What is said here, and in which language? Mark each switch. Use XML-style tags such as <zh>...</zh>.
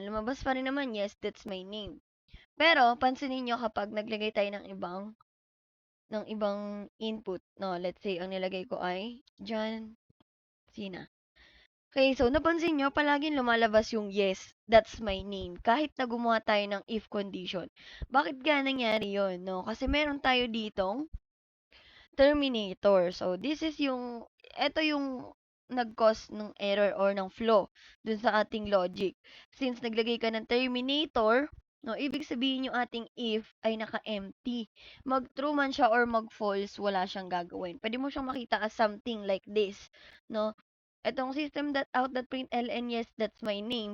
<tl>Lumabas pa rin naman, yes, that's my name. Pero, pansinin nyo kapag naglagay tayo ng ibang input, no? Let's say, ang nilagay ko ay John Cena. Okay, so napansin nyo, palaging lumalabas yung yes, that's my name. Kahit na gumawa tayo ng if condition. Bakit ga nangyari yun, no? Kasi meron tayo ditong Terminator. So, eto yung nag-cause ng error or ng flaw dun sa ating logic. Since naglagay ka ng Terminator, no, ibig sabihin yung ating if ay naka-empty. Mag-true man siya or mag-false, wala siyang gagawin.</tl> <en>Pwede mo siyang makita as something like this, no? Etong system that out that print ln yes, that's my name.</en>